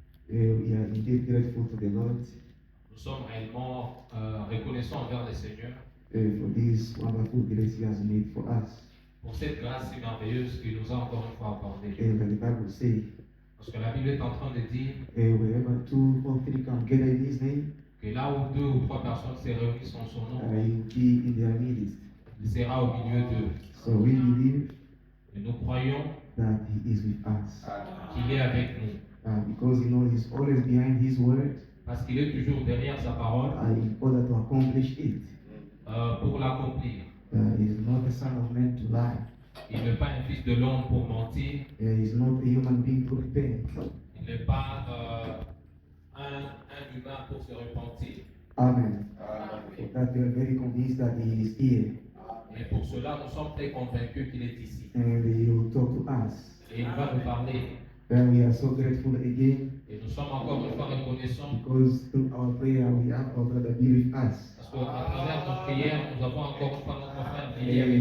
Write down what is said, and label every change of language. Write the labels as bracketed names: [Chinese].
[English] We are indeed grateful to the Lord [French] Nous sommes réellement reconnaissants envers le Seigneur [English] for this wonderful grace He has made for us. [French] pour cette grâce si merveilleuse qu'il nous a encore une fois accordée. [English] And the Bible says, [French] Parce que la Bible est en train de dire [English] wherever two or three come gather in His name, [French] que là où 2 ou 3 personnes se réunissent en son nom, [English] He will be in their midst. [French] il sera au milieu d'eux. [English] So we believe [French] Et nous croyons [English] that He is with us. [French] qu'il est avec nous. [English] Because He's always behind His word [French] Parce qu'il est toujours derrière sa parole [English] in order to accomplish it. [French] pour l'accomplir. [English] He is not a son of man to lie. [French] Il n'est pas un fils de l'homme pour mentir. [English] He is not a human being to repent. [French] Il n'est pas un humain pour se repentir. [English] Amen. For that we are very convinced that He is here [French] Et pour cela, nous sommes très convaincus qu'il est ici. [English] and He will talk to us. [French] Et il va nous parler. [English] And we are so grateful again [French] Et nous sommes encore une fois reconnaissants [English] because through our prayer we have our brother be with us. [French] parce qu'à travers nos prières, nous avons encore une fois notre frère Billy avec